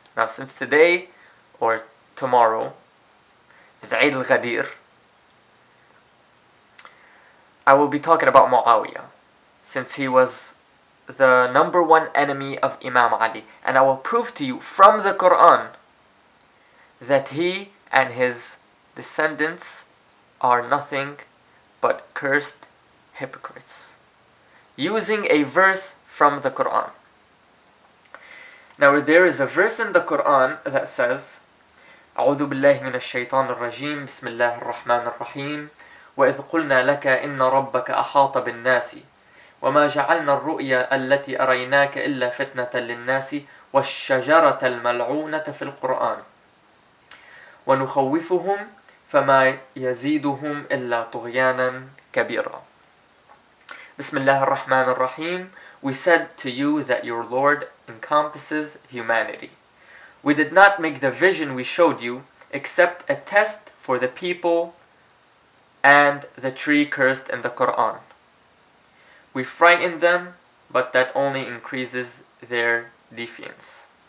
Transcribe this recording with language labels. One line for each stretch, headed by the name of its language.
English: Now, since today or tomorrow is Eid al-Ghadir, I will be talking about Muawiyah, since he was the number one enemy of Imam Ali. And I will prove to you from the Quran that he and his descendants are nothing but cursed hypocrites, using a verse from the Quran. Now, there is a verse in the Quran that says,
Arabic: أعوذ بالله من الشيطان الرجيم بسم الله الرحمن الرحيم وإذ قلنا لك إن ربك أحاط بالناس وما جعلنا الرؤيا التي أريناك إلا فتنة للناس والشجرة الملعونة في القرآن ونخوفهم فما يزيدهم إلا طغيانا كبيرا. بسم الله الرحمن الرحيم.
English: We said to you that your Lord encompasses humanity. We did not make the vision we showed you except a test for the people and the tree cursed in the Quran. We frightened them, but that only increases their defiance.